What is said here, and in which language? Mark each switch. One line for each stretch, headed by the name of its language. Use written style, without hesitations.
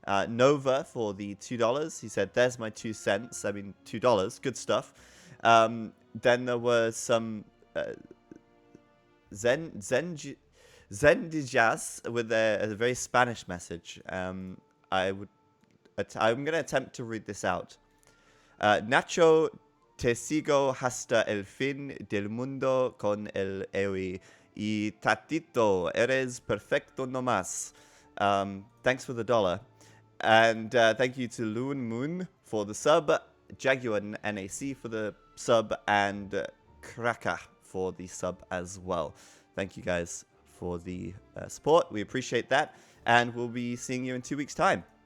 English: Nova for the $2. He said, "There's my 2 cents." I mean, $2. Good stuff. Then there was some Zendijas with a very Spanish message. I'm going to attempt to read this out.
Spanish: Nacho, te sigo hasta el fin del mundo con el EOE. Y Tatito, eres perfecto nomás.
English: Thanks for the $1. And thank you to Loon Moon for the sub, Jaguar NAC for the sub, and Kraka for the sub as well. Thank you guys for the support. We appreciate that. And we'll be seeing you in 2 weeks' time.